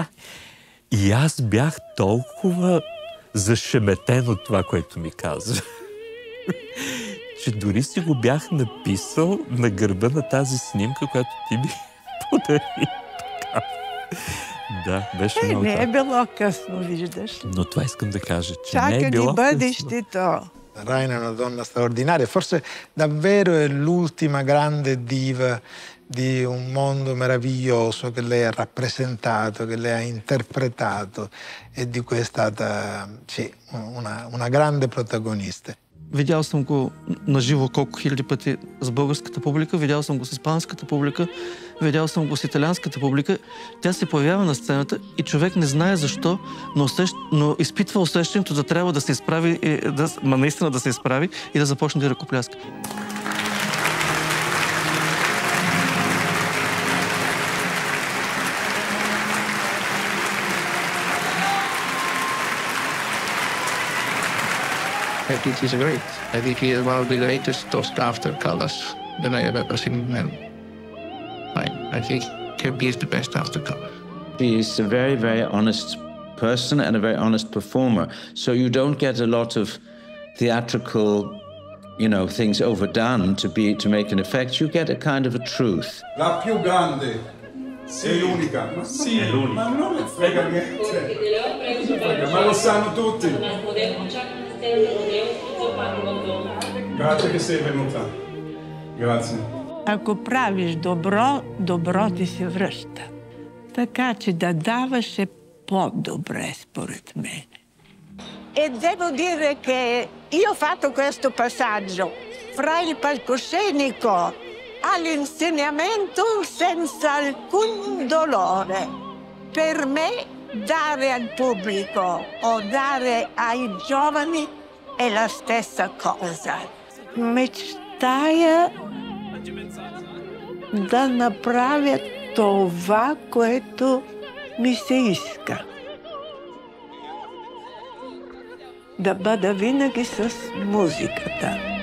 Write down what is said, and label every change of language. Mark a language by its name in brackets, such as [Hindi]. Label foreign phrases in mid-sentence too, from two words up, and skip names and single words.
[Bulgarian] И аз бях толкова зашеметен от това, което ми казва, че дори си го бях написал на гърба на тази снимка, която ти ми подари. Да, беше много. Не е било късно, виждаш. Но това искам да кажа, че чака не е било ни бъдещето. [Italian] Raina è una donna straordinaria, forse davvero è l'ultima grande diva di un mondo meraviglioso che lei ha rappresentato, che lei ha interpretato e di cui è stata una grande protagonista. [Bulgarian] Видял съм го наживо колко хиляди пъти с българската публика, видял съм го с испанската публика, видял съм го с италианската публика. Тя се появява на сцената и човек не знае защо, но изпитва усещането да трябва да се изправи, наистина да се изправи и да започне да ръкопляска. [English] I think he's great. I think he is one of the greatest after colors that I have ever seen in men. I think he is the best after color. He is a very, very honest person and a very honest performer. So you don't get a lot of theatrical, things overdone to make an effect. You get a kind of a truth. [Italian] La più grande. È l'unica. Ma sì, è l'unica. Ma non me frega niente. Ma lo sanno tutti. Grazie che sei venuta. Grazie. [Bulgarian] Ако правиш добро, добро ти се връща. Така че да даваш е по-добре, според мен. [Italian] E devo dire che io ho fatto questo passaggio fra il palcoscenico all'insegnamento senza alcun dolore. Per me dare al pubblico o dare ai giovani è la stessa cosa. [Bulgarian] Мечтая да направя това, което ми се иска. Да бъда винаги с музиката.